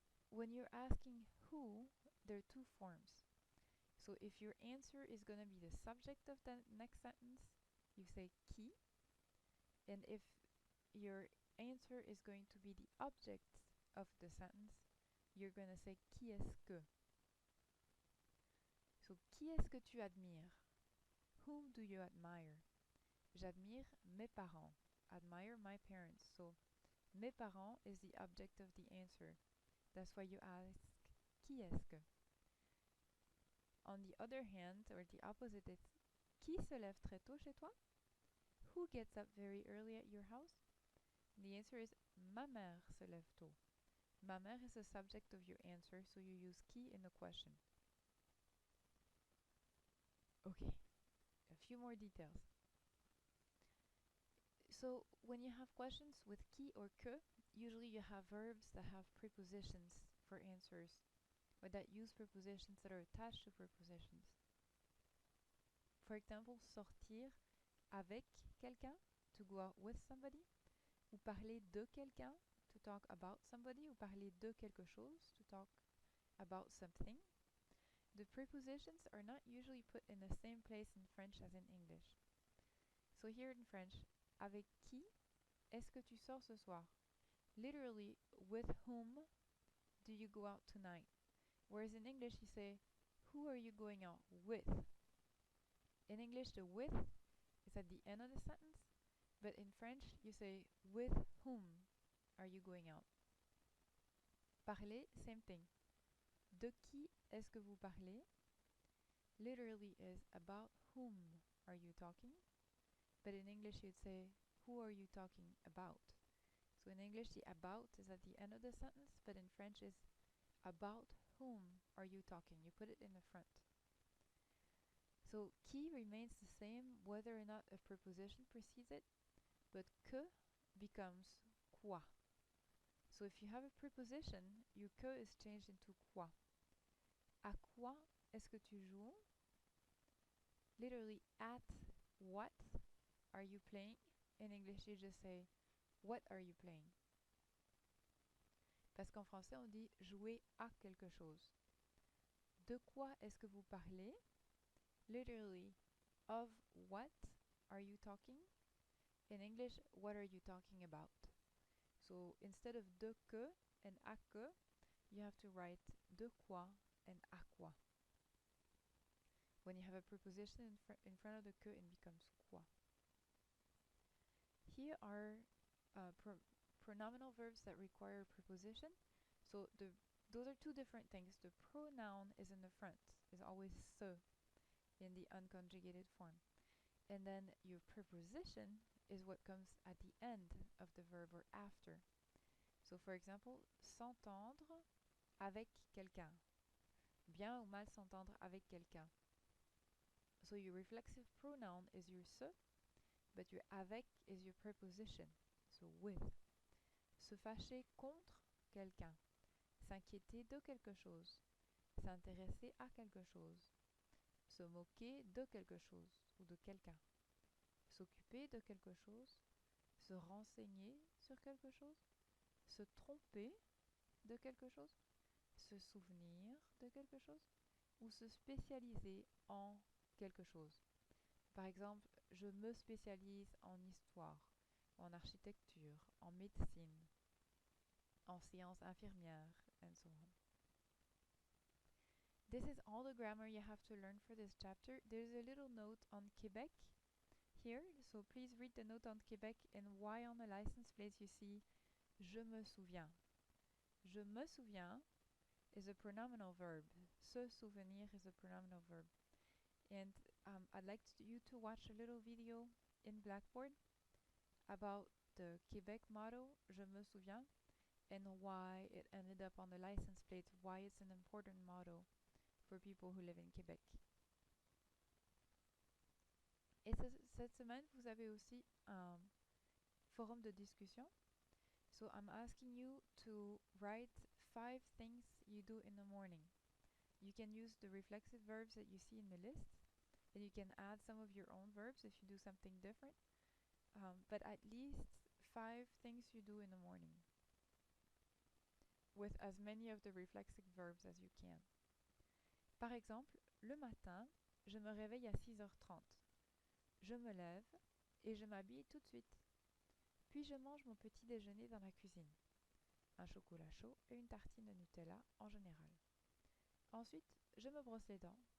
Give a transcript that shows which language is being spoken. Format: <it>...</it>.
<en>When you're asking who, there are two forms. So if your answer is going to be the subject of the next sentence, you say qui. And if your answer is going to be the object of the sentence, you're going to say</en> <fr>qui est-ce que. So qui est-ce que tu admires?</fr> <en>Whom do you admire?</en> <fr>J'admire mes parents.</fr> <en>Admire my parents. So</en> <fr>mes parents</fr> <en>is the object of the answer. That's why you ask</en> <fr>qui est-ce que.</fr> <en>On the other hand, or the opposite, it's</en> <fr>qui se lève très tôt chez toi?</fr> <en>Who gets up very early at your house? The answer is</en> <fr>ma mère se lève tôt. Ma mère</fr> <en>is the subject of your answer, so you use qui in the question. Okay, a few more details. So when you have questions with qui or que, usually you have verbs that have prepositions for answers, or that use prepositions that are attached to prepositions. For example,</en> <fr>sortir avec quelqu'un,</fr> <en>to go out with somebody,</en> <fr>ou parler de quelqu'un,</fr> <en>to talk about somebody,</en> <fr>ou parler de quelque chose,</fr> <en>to talk about something. The prepositions are not usually put in the same place in French as in English. So here in French,</en> <fr>avec qui est-ce que tu sors ce soir?</fr> <en>Literally, with whom do you go out tonight? Whereas in English you say, who are you going out with? In English, the with is at the end of the sentence, But in French, you say with whom are you going out? Parler, same thing.</en> <fr>De qui est-ce que vous parlez?</fr> <en>Literally is about whom are you talking? But in English, you'd say who are you talking about? So in English, the about is at the end of the sentence, but in French is about whom are you talking? You put it in the front. So qui remains the same whether or not a preposition precedes it, but que becomes quoi. So if you have a preposition, your que is changed into quoi.</en> <fr>À quoi est-ce que tu joues?</fr> <en>Literally, at what are you playing? In English, you just say, what are you playing?</en> <fr>Parce qu'en français, on dit jouer à quelque chose. De quoi est-ce que vous parlez?</fr> <en>Literally, of what are you talking? In English, what are you talking about? So instead of de que and à que, you have to write de quoi and à quoi. When you have a preposition in front of the que, it becomes quoi. Here are pronominal verbs that require preposition. So those are two different things. The pronoun is in the front, is always se in the unconjugated form. And then your preposition is what comes at the end of the verb or after. So for example,</en> <fr>s'entendre avec quelqu'un. Bien ou mal s'entendre avec quelqu'un.</fr> <en>So your reflexive pronoun is your se, but your avec is your preposition, so with.</en> <fr>Se fâcher contre quelqu'un. S'inquiéter de quelque chose. S'intéresser à quelque chose. Se moquer de quelque chose ou de quelqu'un. S'occuper de quelque chose. Se renseigner sur quelque chose. Se tromper de quelque chose. Se souvenir de quelque chose. Ou se spécialiser en quelque chose. Par exemple, je me spécialise en histoire, en architecture, en médecine, en sciences infirmières,</fr> <en>and so on. This is all the grammar you have to learn for this chapter. There's a little note on Quebec here, so please read the note on Quebec and why on the license plate you see</en> <fr>je me souviens. Je me souviens</fr> <en>is a pronominal verb. Se souvenir is a pronominal verb. And I'd like you to watch a little video in Blackboard about the Quebec motto,</en> <fr>Je me souviens,</fr> <en>and why it ended up on the license plate, why it's an important motto for people who live in Quebec.</en> <fr>Et cette semaine, vous avez aussi un forum de discussion.</fr> <en>So I'm asking you to write 5 things you do in the morning. You can use the reflexive verbs that you see in the list. And you can add some of your own verbs if you do something different. But at least 5 things you do in the morning. With as many of the reflexive verbs as you can.</en> <fr>Par exemple, le matin, je me réveille à 6h30. Je me lève et je m'habille tout de suite. Puis je mange mon petit déjeuner dans la cuisine. Un chocolat chaud et une tartine de Nutella en général. Ensuite, je me brosse les dents.</fr>